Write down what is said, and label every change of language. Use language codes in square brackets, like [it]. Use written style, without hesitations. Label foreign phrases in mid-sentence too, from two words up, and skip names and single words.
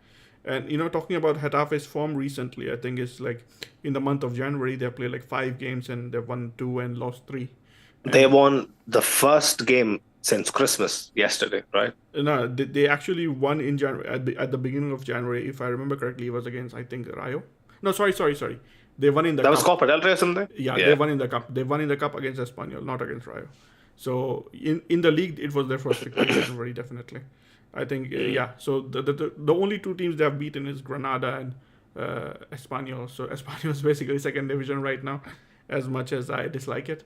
[en] And, talking about Getafe's form recently, I think it's like in the month of January, they played like 5 games and they've won two and lost three. they And won the first game since Christmas yesterday, right? no, they actually won in January at the beginning of January, if I remember correctly. It was against, I think, Rayo. No, sorry. They won in the That was cup. Copa del Rey or something. Yeah, they Yeah. won in the cup. They won in the cup against Espanyol, not against Rayo. So in the league, it was their first victory in January, definitely. I think Mm. yeah. So the only two teams they have beaten is Granada and Espanyol. So Espanyol is basically second division right now, as much as I dislike it.